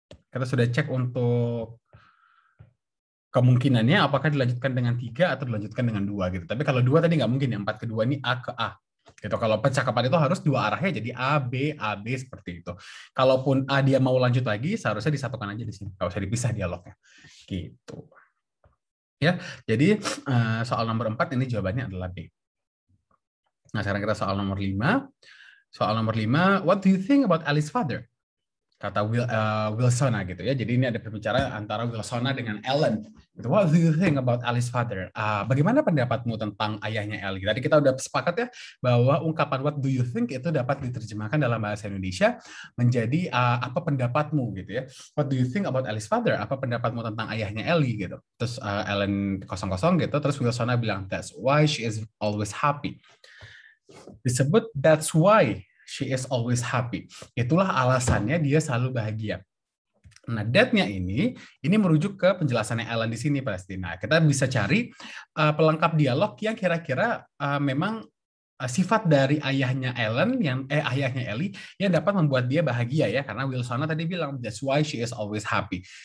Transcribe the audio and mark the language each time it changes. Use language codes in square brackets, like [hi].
[id] Kita sudah cek untuk kemungkinannya apakah dilanjutkan dengan 3 atau dilanjutkan dengan 2 gitu. Tapi kalau 2 tadi nggak mungkin ya, 4 ke 2 ini A ke A. Gitu. Kalau percakapan itu harus dua arahnya jadi A, B seperti itu. Kalaupun A dia mau lanjut lagi, seharusnya disatukan aja di sini. Nggak usah dipisah dialognya. Gitu. Ya, jadi soal nomor 4 ini jawabannya adalah B. Nah, sekarang kita soal nomor 5. Soal nomor 5, [en] what do you think about Ali's father? [id] Kata Wilsona gitu ya. Jadi ini ada perbicaraan antara Wilsona dengan Ellen. Gitu. [en] What do you think about Ali's father? [id] Bagaimana pendapatmu tentang ayahnya Ellie? Tadi kita udah sepakat ya bahwa ungkapan [en] what do you think [id] itu dapat diterjemahkan dalam bahasa Indonesia menjadi apa pendapatmu gitu ya. [en] What do you think about Ali's father? [id] Apa pendapatmu tentang ayahnya Ellie gitu. Terus Ellen kosong-kosong gitu. Terus Wilsona bilang [en] that's why she is always happy. [id] Disebut [en] that's why she is always happy. [id] Itulah alasannya dia selalu bahagia. Nah, that-nya ini merujuk ke penjelasannya Ellen di sini pasti. Nah, kita bisa cari pelengkap dialog yang kira-kira memang sifat dari ayahnya ayahnya Ellie yang dapat membuat dia bahagia ya, karena Wilsona tadi bilang [en] that's why she is always happy.